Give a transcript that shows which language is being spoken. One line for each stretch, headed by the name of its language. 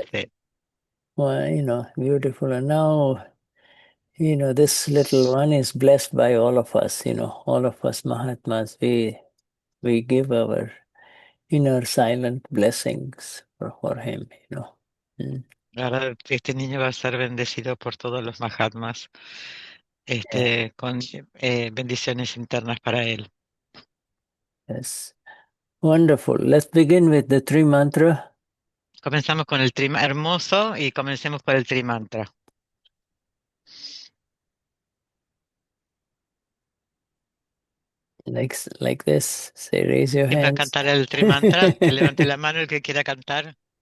English: birthday. Well, beautiful. And now, this little one is blessed by all of us, all of us Mahatmas. We give our inner silent blessings for him.
Spanish: Ahora este niño va a ser bendecido por todos los Mahatmas, con bendiciones internas para él.
English: Yes. Wonderful. Let's begin with the three mantra.
Spanish: Comenzamos con el hermoso y comencemos por el trimantra.
English: Like this. Say, raise your
Spanish: ¿Quién va a
English: hands.
Spanish: cantar el trimantra? Que levante la mano el que quiera cantar.